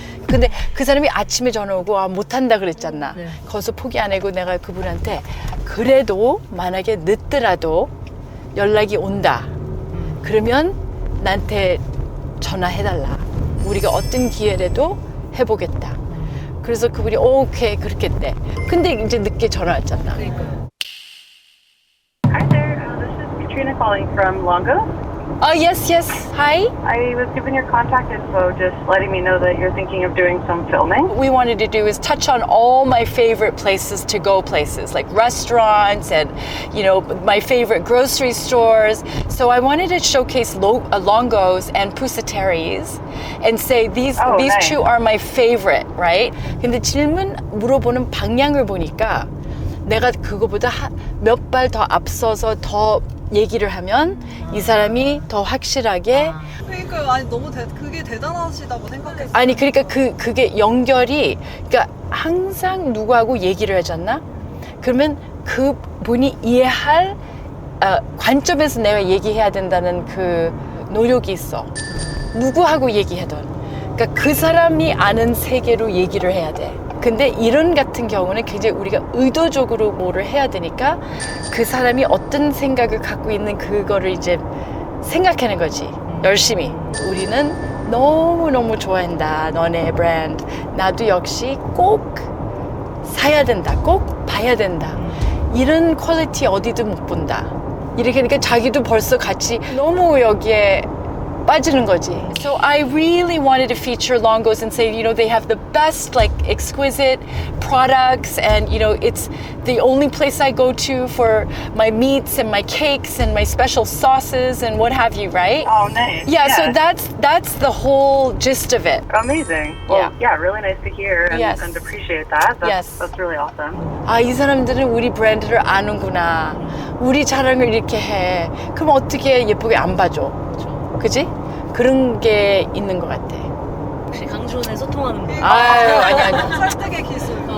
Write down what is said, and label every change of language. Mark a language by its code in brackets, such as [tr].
[ko] 근데 그 사람이 아침에 전화 오고 못한다 그랬잖아. 거기서 포기 안 하고 내가 그분한테 그래도 만약에 늦더라도 연락이 온다. 그러면 나한테 전화해달라. 우리가 어떤 기회라도 해보겠다. 그래서 그분이 오케이 그렇겠대. 근데 이제 늦게 전화 왔잖아. [en] Hi there, this is Katrina calling from Longo. Yes. Hi. I was given your contact info, just letting me know that you're thinking of doing some filming. What we wanted to do is touch on all my favorite places to go places, like restaurants and, my favorite grocery stores. So I wanted to showcase Longos and Pusateri's and say these nice. two are my favorite, right? [ko] 근데 질문 물어보는 방향을 보니까 내가 그거보다 몇 발 더 앞서서 더 얘기를 하면 이 사람이 더 확실하게 그러니까 아니 너무 그게 대단하시다고 생각했어요. 아니 그러니까 그게 연결이 그러니까 항상 누구하고 얘기를 하잖아. 그러면 그 분이 이해할 관점에서 내가 얘기해야 된다는 그 노력이 있어. 누구하고 얘기하든 그러니까 그 사람이 아는 세계로 얘기를 해야 돼. 근데 이런 같은 경우는 굉장히 우리가 의도적으로 뭐를 해야 되니까 그 사람이 어떤 생각을 갖고 있는 그거를 이제 생각하는 거지. 열심히. 우리는 너무너무 좋아한다. 너네 브랜드. 나도 역시 꼭 사야 된다. 꼭 봐야 된다. 이런 퀄리티 어디도 못 본다. 이렇게 하니까 자기도 벌써 같이 너무 여기에 빠지는 거지. [en] So I really wanted to feature Longos and say, they have the best, like, exquisite products, and it's the only place I go to for my meats and my cakes and my special sauces and what have you, right? Oh, nice. Yeah, so that's the whole gist of it. Amazing. Well, yeah, really nice to hear and, Yes. and appreciate that. Yes. That's really awesome. [ko] 이 사람들은 우리 브랜드를 아는구나. 우리 자랑을 이렇게 해. 그럼 어떻게 예쁘게 안 봐줘? 그지? 그런 게 있는 것 같아. 혹시 강주원에 소통하는 거? 아니. 설득의 기술.